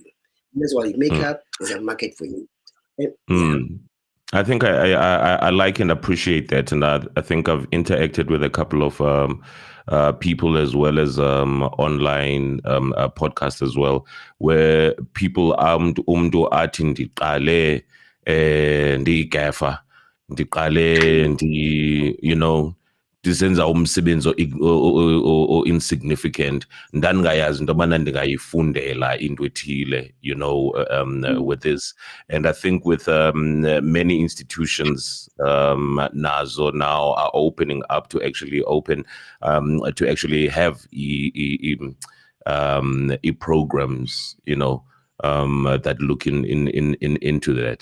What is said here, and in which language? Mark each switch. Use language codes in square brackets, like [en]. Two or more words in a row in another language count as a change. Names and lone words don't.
[en] That's why makeup, there's a market for you. And, I think I like and appreciate that, and I think I've interacted with a couple of people, as well as online podcasts as well, where people [xh] umntu athi ndiqale ndiyigafa, ndiqale [en] you know, [xh] ndisenza umsebenzi insignificant, ndandingayazi into yobana ndingayifundela into ethile, [en] you know, with this. And I think with many institutions nazo now are opening up to actually have programs, you know, that look into that.